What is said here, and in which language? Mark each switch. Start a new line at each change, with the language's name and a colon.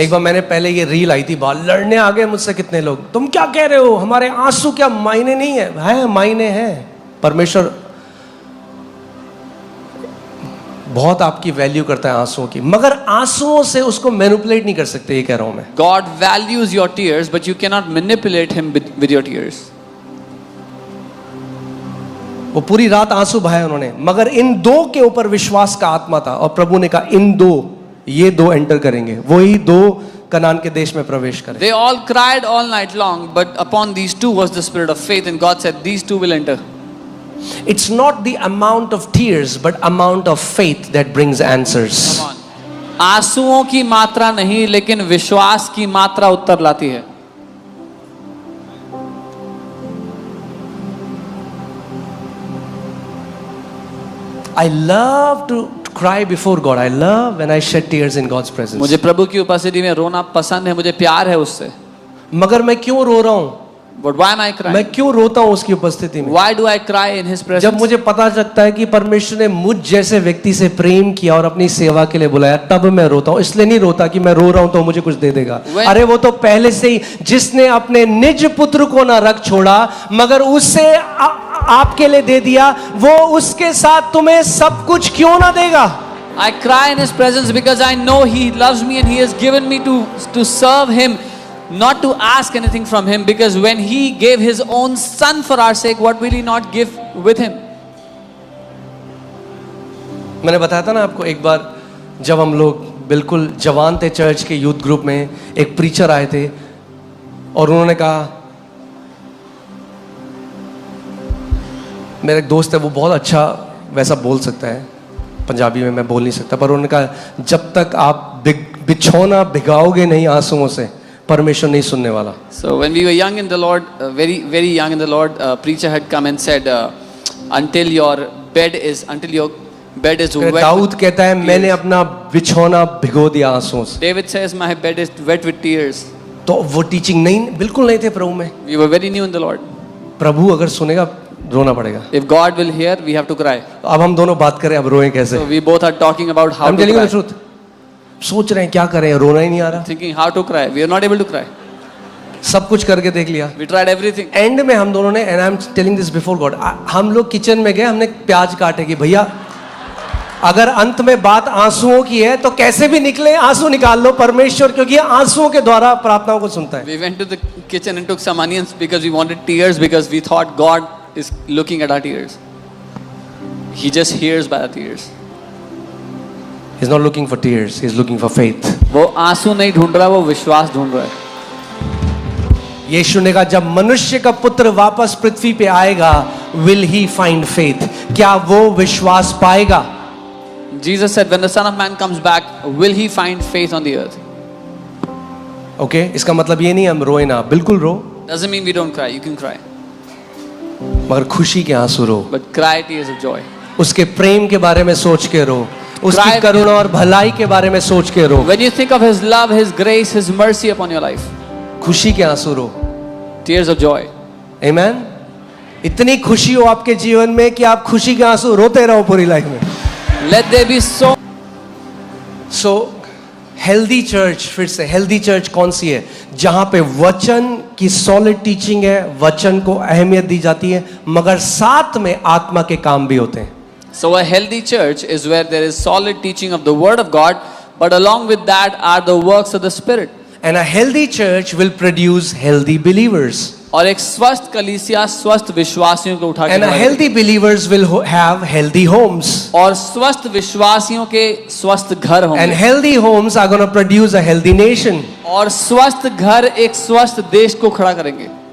Hindi: एक बार मैंने पहले ये रील आई थी, बाहर लड़ने आ गए मुझसे कितने लोग, तुम क्या कह रहे हो, हमारे आंसू क्या मायने नहीं है मायने हैं। परमेश्वर बहुत आपकी वैल्यू करता है आंसुओं की, मगर आंसुओं से उसको मैनिपुलेट नहीं कर सकते, ये कह रहा हूं मैं।
English: God values your tears, but you cannot manipulate him with your tears.
Hindi: वो पूरी रात आंसू बहाए उन्होंने, मगर इन दो के ऊपर विश्वास का आत्मा था और प्रभु ने कहा इन दो, ये दो एंटर करेंगे, वही दो कनान के देश में प्रवेश करें।
English: They all cried all night long, but upon these two was the spirit of faith, and God said, "These two will enter." It's not the amount of tears but amount of faith that brings answers. Come on.
Hindi: आंसुओं की मात्रा नहीं, लेकिन विश्वास की मात्रा उत्तर लाती है।
English: I love to cry before God. I love when I shed tears in God's presence.
Hindi: मुझे प्रभु की उपस्थिति में रोना पसंद है, मुझे प्यार है उससे। मगर मैं क्यों रो रहा हूं?
English: But why am I crying?
Hindi: मैं क्यों रोता हूं उसकी उपस्थिति में?
English: Why do I cry in His presence?
Hindi: जब मुझे पता चलता है कि परमेश्वर ने मुझ जैसे व्यक्ति से प्रेम किया और अपनी सेवा के लिए बुलाया, तब मैं रोता हूं। इसलिए नहीं रोता कि मैं रो रहा हूं तो मुझे कुछ दे देगा। अरे वो तो पहले से ही, जिसने अपने निज पुत्र को ना रख छोड़ा मगर उससे आपके लिए दे दिया, वो उसके साथ तुम्हें सब कुछ क्यों ना देगा?
English: I cry in His presence because I know He loves me and He has given me to serve Him, not to ask anything from Him, because when He gave His own Son for our sake, what will He not give with Him?
Hindi: मैंने बताया था ना आपको, एक बार जब हम लोग बिल्कुल जवान थे चर्च के यूथ ग्रुप में, एक प्रीचर आए थे और उन्होंने कहा, मेरा एक दोस्त है वो बहुत अच्छा वैसा बोल सकता है, पंजाबी में मैं बोल नहीं सकता, पर उन्होंने कहा जब तक आप बिछौना भिगाओगे नहीं आंसुओं से, परमेश्वर नहीं सुनने वाला।
English: So when we were young in the Lord, very young in the Lord, a preacher had come and said, until your bed is wet.
Hindi: Dawood कहता है मैंने अपना बिछौना भिगो दिया आंसुओं से।
English: David says, my bed is wet with tears.
Hindi: तो वो टीचिंग नहीं, बिल्कुल नहीं थे प्रभु में।
English: We were very new in the Lord.
Hindi: प्रभु अगर सुनेगा रोना पड़ेगा।
English: If God will hear, we have to cry.
Hindi: अब हम दोनों बात करें अब रोएं कैसे।
English: So we both are talking about how I'm to telling you cry. the truth.
Hindi: सोच रहे हैं क्या करें, रोना ही नहीं आ रहा।
English: Thinking how to cry. We are not able to cry.
Hindi: सब कुछ करके देख लिया।
English: We tried everything.
Hindi: एंड में हम दोनों ने,
English: and I'm telling this before God,
Hindi: हम लोग किचन में गए, हमने प्याज काटे कि भैया अगर अंत में बात आंसुओं की है तो कैसे भी निकले आंसू निकाल लो परमेश्वर, क्योंकि आंसुओं के द्वारा प्रार्थनाओं को सुनता है।
English: We went to the kitchen and took some onions because we wanted tears, because we thought God is looking at our tears. He just hears by our tears. He's not looking for tears, he's looking for faith.
Hindi: वो आंसू नहीं ढूंढ रहा, वो विश्वास ढूंढ रहा है। यीशु ने कहा जब मनुष्य का पुत्र वापस पृथ्वी पे आएगा,
English: will he find faith?
Hindi: क्या वो विश्वास पाएगा?
English: Jesus said, when the Son of Man comes back, will He find faith on the earth?
Hindi: Okay, इसका मतलब ये नहीं हम रोए ना, बिल्कुल रो,
English: Doesn't mean we don't cry. You can cry,
Hindi: मगर खुशी के आंसू रो,
English: but cry tears of joy.
Hindi: उसके प्रेम के बारे में सोच के रो, उसकी
English: Cry-
Hindi: करुणा और भलाई के बारे में सोच के रो,
English: When you think of His love, His grace, His mercy upon your life,
Hindi: खुशी के आंसू रो।
English: tears of joy.
Hindi: आमेन। इतनी खुशी हो आपके जीवन में कि आप खुशी के आंसू रोते रहो पूरी लाइफ में।
English: Let there be so.
Hindi: So healthy church, फिर से हेल्दी चर्च कौन सी है? जहां पे वचन की सॉलिड टीचिंग है, वचन को अहमियत दी जाती है, मगर साथ में आत्मा के काम भी होते हैं।
English: So a healthy church is where there is solid teaching of the word of God, but along with that are the works of the Spirit. And a healthy church will produce healthy believers.
Hindi: और एक स्वस्थ कलीसिया स्वस्थ विश्वासियों को उठा के
English: And a
Hindi: खड़ा
English: healthy believers will have healthy homes.
Hindi: करेगी। और स्वस्थ विश्वासियों के स्वस्थ घर
English: And
Hindi: होंगे
English: healthy homes are going to produce a healthy nation.
Hindi: और स्वस्थ घर एक स्वस्थ देश को खड़ा करेंगे।